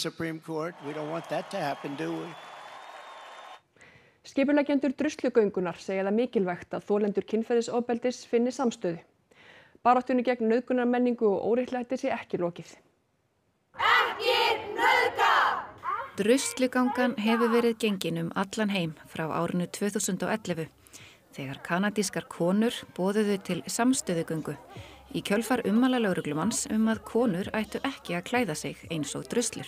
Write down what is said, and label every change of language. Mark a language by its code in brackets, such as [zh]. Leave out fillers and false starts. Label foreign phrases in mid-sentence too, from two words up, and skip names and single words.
[en] Supreme Court. We don't want that to happen, do we? [is] Skipuleggjendur druslugöngunnar segja það mikilvægt að þolendur kynferðisofbeldis finni samstöðu. Baráttunni gegn nauðgunarmenningu og óréttlæti sé ekki lokið. Ekki nauðga! Druslugangan hefur verið gengin allan heim frá árinu 2011 þegar kanadískar konur boðuðu til samstöðugöngu í kjölfar ummæla lögreglumanns að konur ættu ekki að klæða sig eins og druslur.